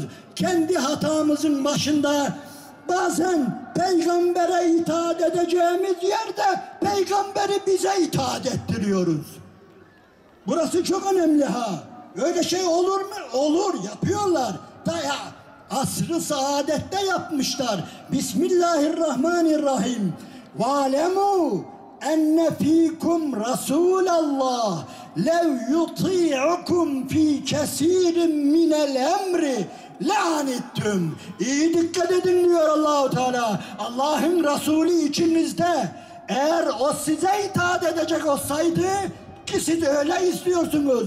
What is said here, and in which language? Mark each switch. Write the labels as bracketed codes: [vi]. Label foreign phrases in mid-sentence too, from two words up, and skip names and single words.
[tr] Kendi hatamızın başında bazen peygambere itaat edeceğimiz yerde peygamberi bize itaat ettiriyoruz. Burası çok önemli ha. Öyle şey olur mu? Olur, yapıyorlar. Asr-ı saadette yapmışlar. [ar] بسم الله الرحمن الرحيم. وَعَلَمُوا أن فيكم رسول الله لو يطيعكم في كثير من الأمر لعنتم. [tr] İyi dikkat edin diyor Allah-u Teala. Allah'ın Resulü içinizde, eğer o size itaat edecek olsaydı, ki siz öyle istiyorsunuz.